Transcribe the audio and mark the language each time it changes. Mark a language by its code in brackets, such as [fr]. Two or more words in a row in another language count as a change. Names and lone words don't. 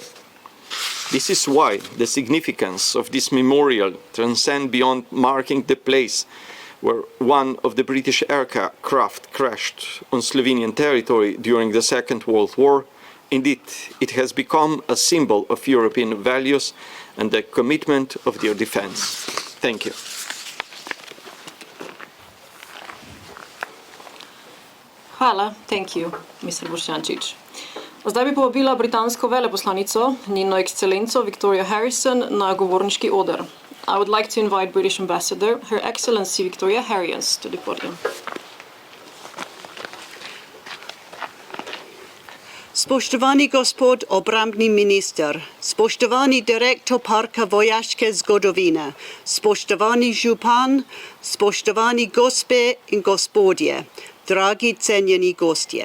[en] This is why the significance of this memorial transcends beyond marking the place where one of the British aircraft crashed on Slovenian territory during the Second World War. Indeed, it has become a symbol of European values and the commitment of their defense. Thank you. Hvala, thank you, Mr. Boštjančič. [sl] Zdaj bi povabila britansko veleposlanico, njeno ekscelenco Victoria Harrison, na govorniški oder. [en] I would like to invite British Ambassador, Her Excellency Victoria Harrison, to the podium. [sl] Spoštovani gospod obrambni minister, spoštovani direktor parka vojaške zgodovine, spoštovani župan, spoštovani gospe in gospodje, dragi cenjeni gostje.